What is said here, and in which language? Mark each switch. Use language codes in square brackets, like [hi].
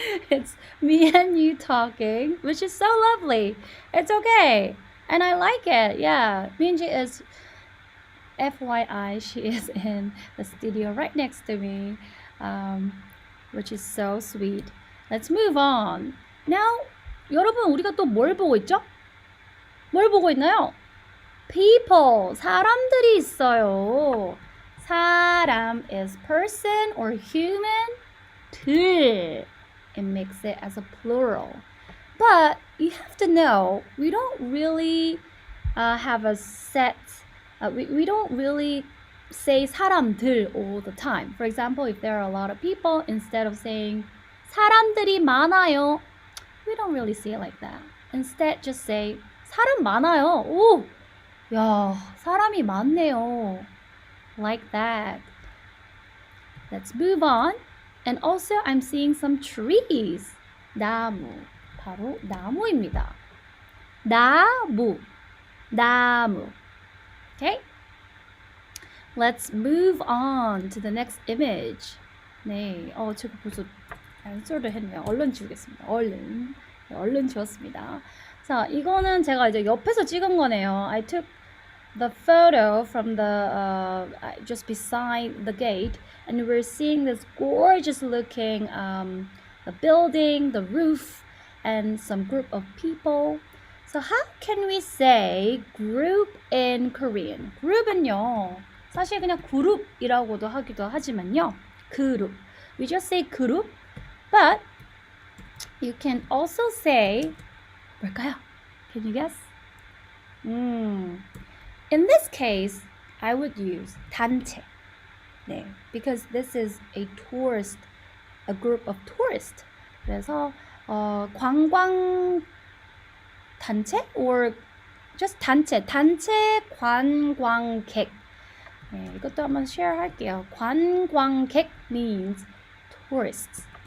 [en] It's me and you talking, which is so lovely. It's okay. And I like it. Yeah. Minji is, FYI, she is in the studio right next to me, which is so sweet. Let's move on. [ko] Now, 여러분, 우리가 또 뭘 보고 있죠? 뭘 보고 있나요? [en] People, [ko] 사람들이 있어요. [en] 사람 is person or human. 들, it makes it as a plural. But you have to know, we don't really have a set, we don't really say 사람들 all the time. For example, if there are a lot of people, instead of saying [ko] 사람들이 많아요, [en] we don't really say it like that. Instead, just say [ko] 사람 많아요. 오, 야, 사람이 많네요. [en] Like that. Let's move on. And also, I'm seeing some trees. [ko] 나무. 바로 나무입니다. 나무. 나무. Okay? [en] Let's move on to the next image. [ko] 네, 제가 벌써 answer를 했네요. 얼른 지우겠습니다. 얼른 지웠습니다. 자, 이거는 제가 이제 옆에서 찍은 거네요. [en] I took the photo from the just beside the gate, and we're seeing this gorgeous looking the building, the roof, and some group of people. So how can we say group in Korean? [ko] group은요, 사실 그냥 그룹이라고도 하기도 하지만요, 그룹. [en] We just say 그룹, but you can also say [ko] 뭘까요? [en] Can you guess? In this case, I would use 단체. 네, because this is a group of tourists. [ko] 그래서 관광 단체 or just 단체 관광객. 네, 이것도 한번 share 할게요. [en] 관광객 means tourists.